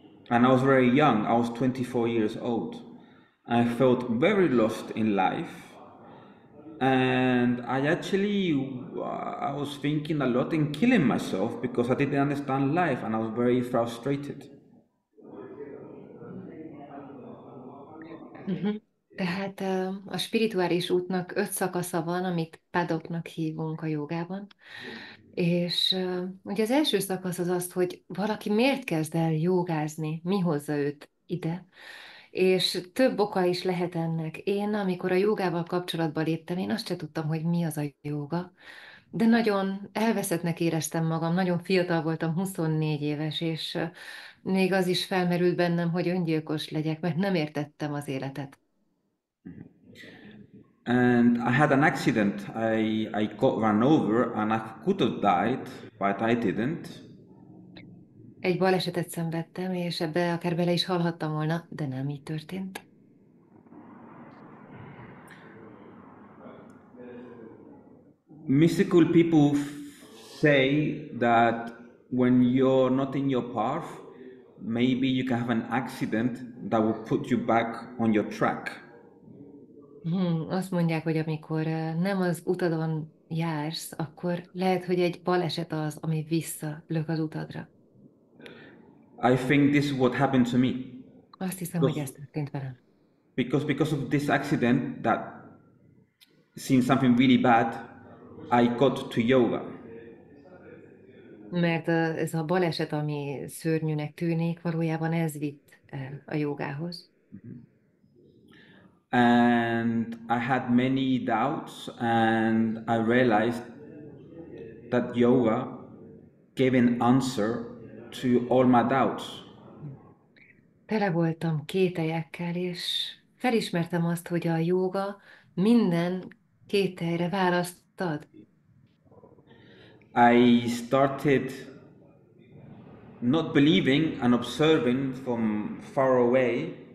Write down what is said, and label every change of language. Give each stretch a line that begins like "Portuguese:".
English: And I was very young, I was 24 years old. I felt very lost in life. And I was thinking a lot in killing myself because I didn't understand life and I was very frustrated. Uh-huh.
Hungarian: Tehát a spirituális útnak 5 szakasza van, amit padoknak hívunk a jogában. És ugye az első szakasz az az, hogy valaki miért kezd el jogázni, mi hozza őt ide. És több oka is lehet ennek. Én, amikor a jogával kapcsolatba léptem, én azt se tudtam, hogy mi az a joga, de nagyon elveszettnek éreztem magam, nagyon fiatal voltam, 24 éves, és még az is felmerült bennem, hogy öngyilkos legyek, mert nem értettem az életet.
English: And I had an accident. I got run over and I could have died, but I didn't.
Hungarian: Egy balesetet szenvedtem, és ebbe akár bele is halhattam volna, de nem így történt.
English: Mystical people say that when you're not in your path, maybe you can have an accident that will put you back on your track.
Hungarian: Azt mondják, hogy amikor nem az utadon jársz, akkor lehet, hogy egy baleset az, ami visszalök az utadra.
English: I think this is what happened to me.
Hungarian: Azt hiszem, hogy
English: Because,
Hungarian: ez történt velem.
English: because of this accident that seemed something really bad, I got to yoga.
Hungarian: Mert ez a baleset, ami szörnyűnek tűnik, valójában ez vitt el a jogához.
English: And I had many doubts, and I realized that yoga gave an answer to all my doubts.
Hungarian: Tele voltam kételyekkel, és felismertem azt, hogy a jóga minden kételyre választ ad.
English: I started not believing and observing from far away,